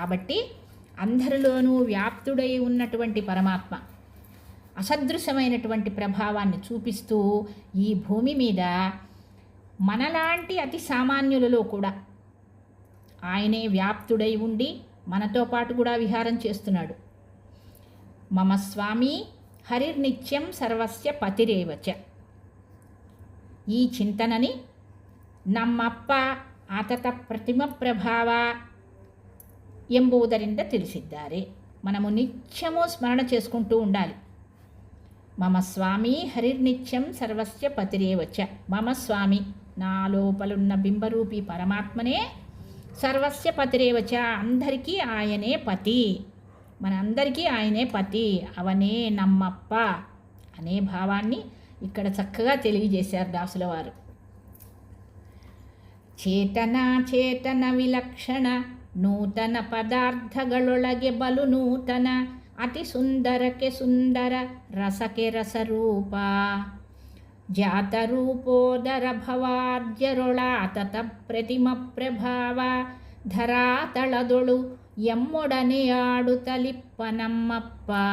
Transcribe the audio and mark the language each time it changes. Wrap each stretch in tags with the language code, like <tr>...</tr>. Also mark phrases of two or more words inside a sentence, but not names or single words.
<te>కాబట్టి అందరిలోనూ వ్యాప్తుడై ఉన్నటువంటి పరమాత్మ అసదృశమైనటువంటి ప్రభావాన్ని చూపిస్తూ ఈ భూమి మీద మనలాంటి అతి సామాన్యులలో కూడా ఆయనే వ్యాప్తుడై ఉండి మనతో పాటు కూడా విహారం చేస్తున్నాడు.</te> <sa>మమ స్వామి హరిర్నిత్యం సర్వస్య పతిరేవచ.</sa> <te>ఈ చింతనని</te> <kn>ನಮ್ಮಪ್ಪ ಆತತ ಪ್ರತಿಮ ಪ್ರಭಾವ ಎಂಬುದರಿಂದ ತಿಳಿಸಿದ್ದಾರೆ.</kn> <te>మనము నిత్యము స్మరణ చేసుకుంటూ ఉండాలి.</te> <sa>మమ స్వామి హరిర్నిత్యం సర్వస్య పతిరేవచ. మమ స్వామి,</sa> <te>నా లోపలున్న బింబరూపి పరమాత్మనే</te> <sa>సర్వస్య పతిరేవచ,</sa> <te>అందరికీ ఆయనే పతి, మనందరికీ ఆయనే పతి,</te> <kn>ಅವನೇ ನಮ್ಮಪ್ಪ</kn> <te>అనే భావాన్ని ఇక్కడ చక్కగా తెలియజేశారు దాసుల వారు.</te> <kn>ಚೇತನ ವಿಲಕ್ಷಣ ನೂತನ ಪದಾರ್ಥಗಳೊಳಗೆ ಬಲು ನೂತನ ಅತಿ ಸುಂದರಕ್ಕೆ ಸುಂದರ ರಸಕ್ಕೆ ರಸರೂಪ ಜಾತರೂಪೋದರ ಭವಾರ್ಜರೊಳಾತತ ಪ್ರತಿಮ ಪ್ರಭಾವ ಧರಾತಳದೊಳು ಎಮ್ಮೊಡನೆಯಾಡುತ್ತಲಿಪ್ಪ ನಮ್ಮಪ್ಪ.</kn>